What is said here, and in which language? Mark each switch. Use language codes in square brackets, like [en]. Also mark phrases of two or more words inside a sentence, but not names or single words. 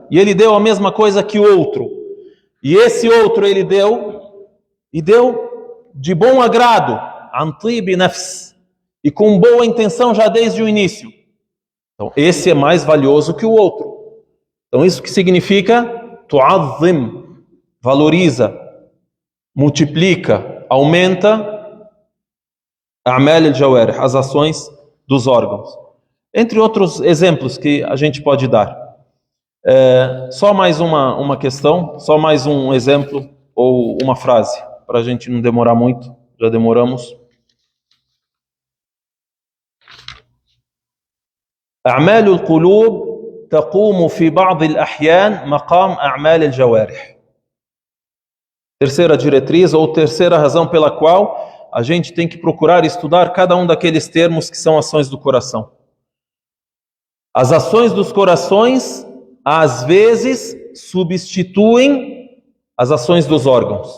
[pt] E ele deu a mesma coisa que o outro. E esse outro ele deu, e deu de bom agrado, [ar] عن طيب نفس, [pt] e com boa intenção já desde o início. Então esse é mais valioso que o outro. Então isso que significa tu'azzim, valoriza, multiplica, aumenta [ar] أعمال الجوارح, [pt] as ações dos órgãos. Entre outros exemplos que a gente pode dar. Só mais uma questão, só mais um exemplo ou uma frase, para a gente não demorar muito, já demoramos. [ar] أعمال القلوب تقوم في بعض الأحيان مقام أعمال الجوارح. [pt] Terceira diretriz ou terceira razão pela qual a gente tem que procurar estudar cada um daqueles termos que são ações do coração. As ações dos corações às vezes substituem as ações dos órgãos.